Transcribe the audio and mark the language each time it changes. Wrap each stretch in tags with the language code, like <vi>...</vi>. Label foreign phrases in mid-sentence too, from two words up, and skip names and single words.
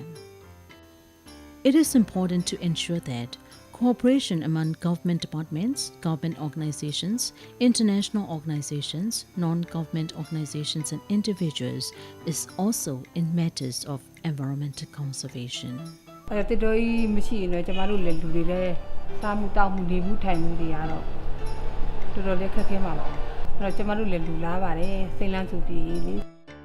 <en>It is important to ensure that cooperation among government departments, government organizations, international organizations, non-government organizations and individuals is also in matters of environmental conservation.</en> <my>တော်တော်ကြီးမရှိရင်တော့ကျမတို့လည်းလူတွေလည်းစားမှုတောက်မှုနေမှုထိုင်မှုတွေကတော့တော်တော်လေးခက်ခဲမှာပါအဲ့တော့ကျမတို့လည်းလူလားပါတယ်စိတ်လန်းစုပြီးလေ</my>